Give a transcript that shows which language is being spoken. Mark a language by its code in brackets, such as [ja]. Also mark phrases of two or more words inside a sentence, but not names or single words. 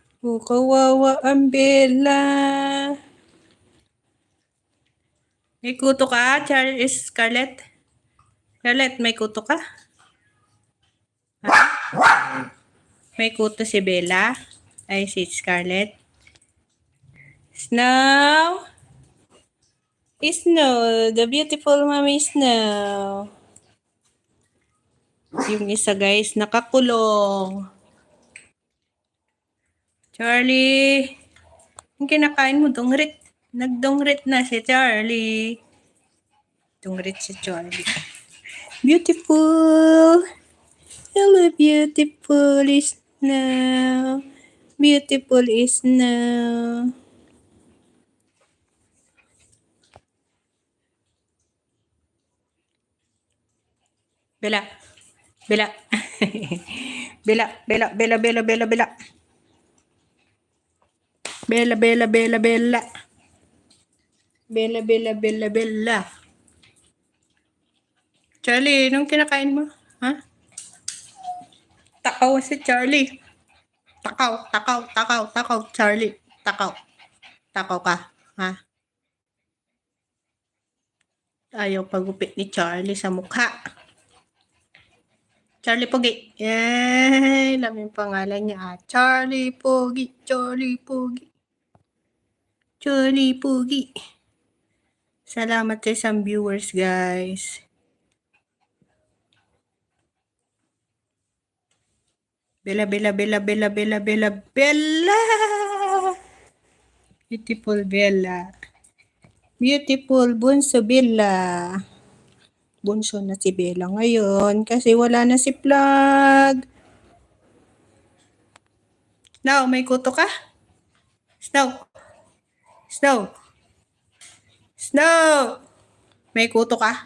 [tl] Oh, kawawa ang Bella. May kuto ka, Scarlett? Scarlett, may kuto ka? Ha? May kuto si Bella? Ay, si Scarlett? Snow? [en] Snow, the beautiful mommy Snow. [tl] Yung isa guys, nakakulong. Charlie, yung kinakain mo, dongrit. Nagdongrit na si Charlie. Dongrit si Charlie. Beautiful. [en] Hello, beautiful Snow. Beautiful Snow. [tl] Bella. Bella. Bella, Bella, Bella, Bella, Bella, Bella. Bella, Bella, Bella, Bella. Bella, Bella, Bella, Bella. Charlie, anong kinakain mo? Ha? Takaw si Charlie. Takaw, takaw, takaw, takaw, Charlie. Takaw. Takaw ka. Ha? Ayaw pagupit ni Charlie sa mukha. Charlie Pogi. Yay! Alam yung pangalan niya. Charlie Pogi. Charlie Pogi. Charlie Pogi. Salamat sa isang viewers, guys. Bella, Bella, Bella, Bella, Bella, Bella, Bella! [en] Beautiful Bella. Beautiful Bunso Bella. [tl] Bunso na si Bella ngayon kasi wala na si Plug. Snow, may kuto ka? Snow. Snow. Snow. May kuto ka?